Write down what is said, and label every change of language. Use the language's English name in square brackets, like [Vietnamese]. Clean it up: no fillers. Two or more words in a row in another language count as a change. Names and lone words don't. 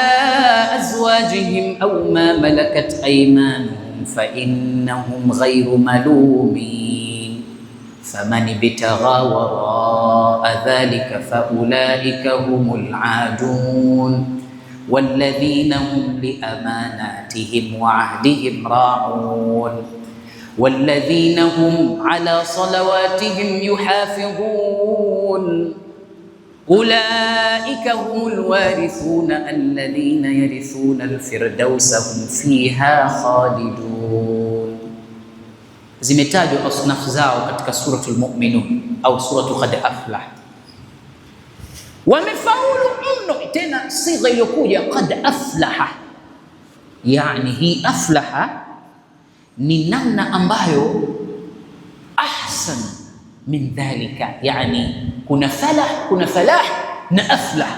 [Arabic] أزواجهم أو ما ملكت أيمانهم فإنهم غير ملومين فمن ابتغى وراء ذلك فأولئك هم العادون والذين هم لأماناتهم وعهدهم راعون والذين هم على صلواتهم يحافظون أولئك هم الوارثون الذين يرثون الفردوس هم فيها خالدون. [Swahili] Zimetajwa asnafu zao katika suratul Mu'minun au suratu Qad Aflah. Wamefaulu mno, tena sigha iliyokuja [Arabic] قد أفلح, [Swahili] yani hii aflaha ni namna ambayo [Arabic] أحسن من ذلك, [Swahili] yani kuna falah na aflah.